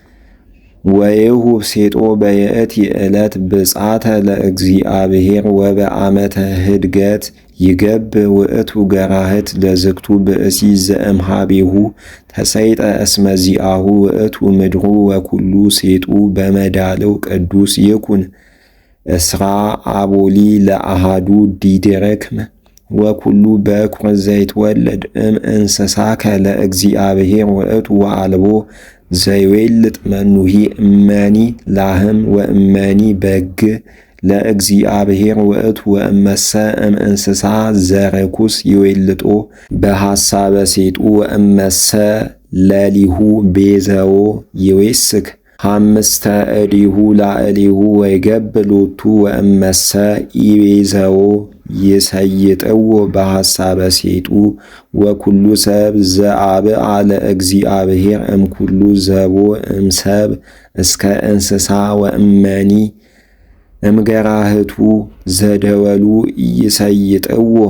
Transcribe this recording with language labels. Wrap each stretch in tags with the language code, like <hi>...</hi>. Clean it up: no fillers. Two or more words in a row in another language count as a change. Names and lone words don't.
<gez>ወይሁ ሴጦ በየእቲ ዕለት ብጻተ ለእግዚአብሔር ወበዓመተ ህድገት ይገብ ውእቱ ገራህት ለዝግቱ ብእሲ ዘእምሃቤሁ ተሰይጠ እስመ ዚአሁ ውእቱ ምድሩ ወኩሉ ሴጡ በመዳለው ቅዱስ ይኩን እስራ አቦሊ ለአሃዱ ዲድርክም ወኩሉ በኵር ዘይትወለድ እምእንስሳከ ለእግዚአብሔር ውእቱ ወአልቦ ዘይዌልጥ መኑሂ እመኒ ላህም ወእመኒ በግ ለእግዚአብሔር ውእቱ ወእመሰ እምእንስሳ ዘርኩስ ይዌልጦ በሐሳበ ሴጡ ወእመሰ ለሊሁ ቤዘዎ ይዌስክ ሐምስተ እዲሁ ላዕሊሁ ወይገብ ሎቱ ወእመሰ ኢቤዘዎ ይሰይጥዎ በሐሳበ ሴጡ ወኩሉ ሰብ ዘአብአ ለእግዚአብሔር እምኩሉ ዘቦ እምሰብ እስከ እንስሳ ወእመኒ እምገራህቱ ዘደወሉ ይሰይጥዎ</gez>